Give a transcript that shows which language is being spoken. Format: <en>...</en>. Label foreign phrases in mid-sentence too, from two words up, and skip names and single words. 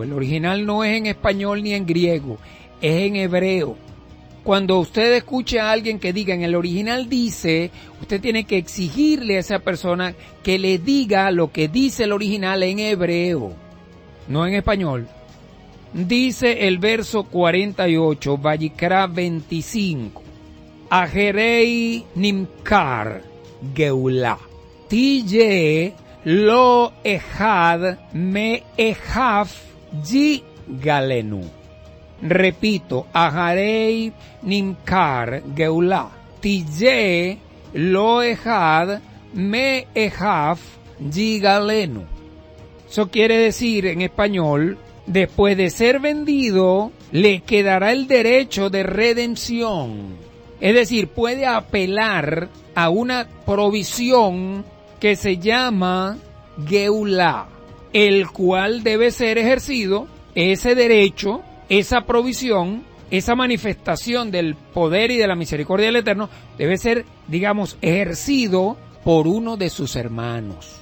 <es>El original no es en español ni en griego, es en hebreo. Cuando usted escuche a alguien que diga en el original dice, usted tiene que exigirle a esa persona que le diga lo que dice el original en hebreo, no en español. Dice el verso 48,</es> <he>ויקרא 25, אחרי נמכר גאולה תהיה לו אחד מאחיו יגאלנו. Repito, אחרי נמכר גאולה תהיה לו אחד מאחיו יגאלנו.</he> <es>Eso quiere decir en español, después de ser vendido, le quedará el derecho de redención. Es decir, puede apelar a una provisión que se llama Geulá, el cual debe ser ejercido, ese derecho, esa provisión, esa manifestación del poder y de la misericordia del Eterno, debe ser, digamos, ejercido por uno de sus hermanos.</es>